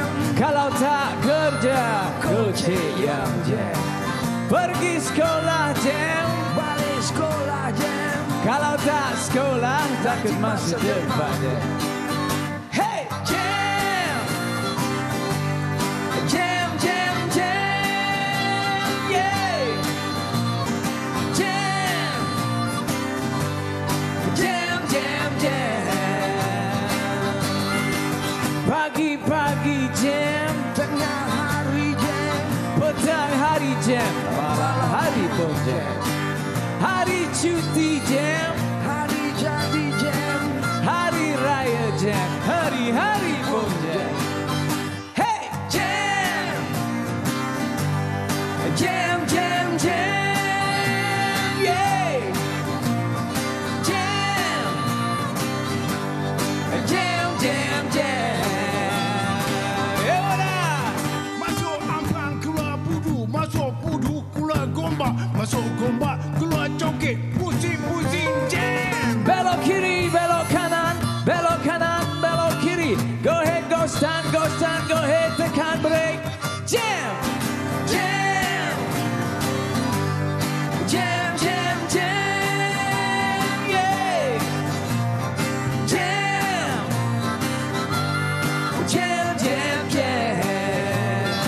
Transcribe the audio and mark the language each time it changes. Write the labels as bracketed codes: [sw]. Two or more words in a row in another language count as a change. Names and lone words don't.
[ms] Kalau tak kerja, gocek yang jam. Pergi sekolah jam, balik sekolah jam. Kalau tak sekolah, takut masa depan jam. Hey jam, jam jam jam, yeah. Jam, jam jam jam. Pagi-pagi jam, tengah hari jam, petang hari jam, malam hari pun jam. Hari cuti jam, hari jadi jam, hari raya jam, hari-hari pun jam. Hey jam, jam jam jam, yeah. Jam, jam jam jam. Masuk gombak, keluar coket, pusing-pusing jam. Belok kiri, belok kanan, belok kanan, belok kiri. [en] Go ahead, go stand, go ahead, tekan break. [ms] Jam, jam, jam, jam, jam, yeah. Jam, jam, jam, jam.